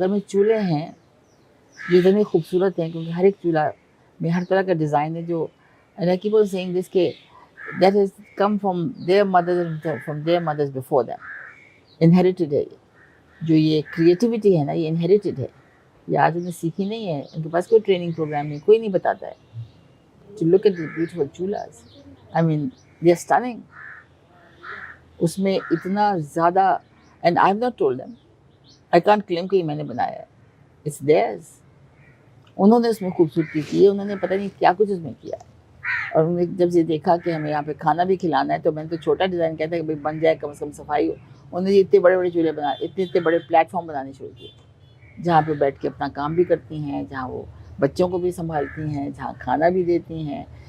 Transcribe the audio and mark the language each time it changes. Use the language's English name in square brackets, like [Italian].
[Hindi] अगर में चूल्हे हैं जो इतने खूबसूरत हैं, क्योंकि हर एक चूल्हा में हर तरह का डिज़ाइन है, जो [English] I keep on saying this [Hindi] के [English] that has come from their mothers before them, [Hindi] inherited है। जो ये क्रिएटिविटी है ना, ये इनहेरिटेड है, ये आज उन्हें सीखी नहीं है, उनके पास कोई ट्रेनिंग प्रोग्राम नहीं, कोई नहीं बताता है। [English] To look at the beautiful chulhas, I mean they are stunning. [Hindi] उसमें इतना ज़्यादा, [English] and I have not told them, I can't claim [Hindi] कि मैंने बनाया है, [English] it's theirs. [Hindi] उन्होंने उसमें खूबसूरती की है, उन्होंने पता नहीं क्या कुछ उसमें किया है। और उन्होंने जब से देखा कि हमें यहाँ पे खाना भी खिलाना है, तो मैंने तो छोटा डिज़ाइन कहता है कि भाई बन जाए, कम से कम सफाई हो। उन्होंने इतने बड़े बड़े चूल्हे बना, इतने बड़े प्लेटफॉर्म बनाने शुरू किए, जहाँ पे बैठ के अपना काम भी करती हैं, जहाँ वो बच्चों को भी संभालती हैं, जहाँ खाना भी देती हैं।